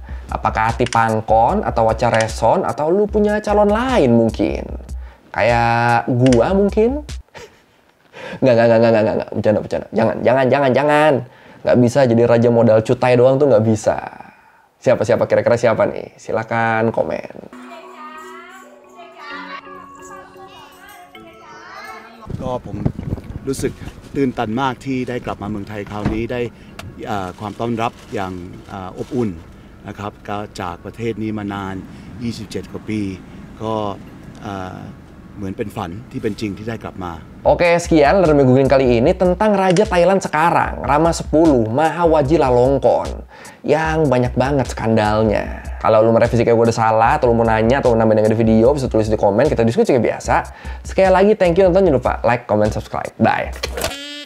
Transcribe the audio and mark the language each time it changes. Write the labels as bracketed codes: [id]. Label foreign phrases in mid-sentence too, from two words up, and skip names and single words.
[id] Apakah Atipangkon atau Wachareson atau lu punya calon lain mungkin? Kayak gua mungkin? Nggak. Bercanda. Jangan. Nggak bisa jadi raja modal cutai doang tuh nggak bisa. Siapa kira-kira siapa nih? Silakan komen. [th] ก็ผมรู้สึกตื่นตันมากที่ได้กลับมาเมืองไทยคราวนี้ได้ความต้อนรับอย่างอบอุ่นนะครับก็จากประเทศนี้มานาน27 กว่าปีก็เหมือนเป็นฝันที่เป็นจริงที่ได้กลับมา [id] Oke, sekian Lermi Googling kali ini tentang Raja Thailand sekarang, Rama 10 Maha Wajilalongkorn, yang banyak banget skandalnya. Kalau lu merevisi kayak gue udah salah, atau lu mau nanya, atau nambahin yang ada video, bisa tulis di komen, kita diskusi kayak biasa. Sekali lagi, [en] thank you [id] nonton, jangan lupa [en] like, comment, subscribe. [id] Bye!